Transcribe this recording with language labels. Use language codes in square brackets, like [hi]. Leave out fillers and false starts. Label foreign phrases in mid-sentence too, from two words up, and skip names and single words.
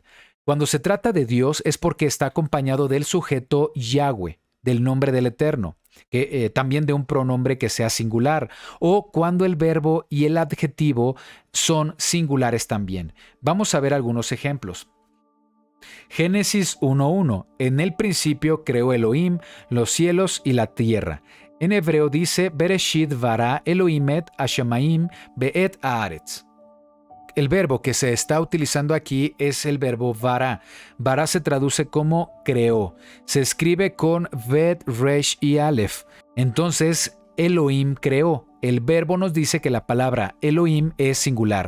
[es] Cuando se trata de Dios es porque está acompañado del sujeto Yahweh, del nombre del Eterno, también de un pronombre que sea singular, o cuando el verbo y el adjetivo son singulares también. Vamos a ver algunos ejemplos. Génesis 1:1. En el principio creó Elohim los cielos y la tierra. En hebreo dice [he] בראשית ברא אלהים את השמים ואת הארץ. [es] El verbo que se está utilizando aquí es el verbo bara. Bara se traduce como creó. Se escribe con vet, resh y aleph. Entonces, Elohim creó. El verbo nos dice que la palabra Elohim es singular.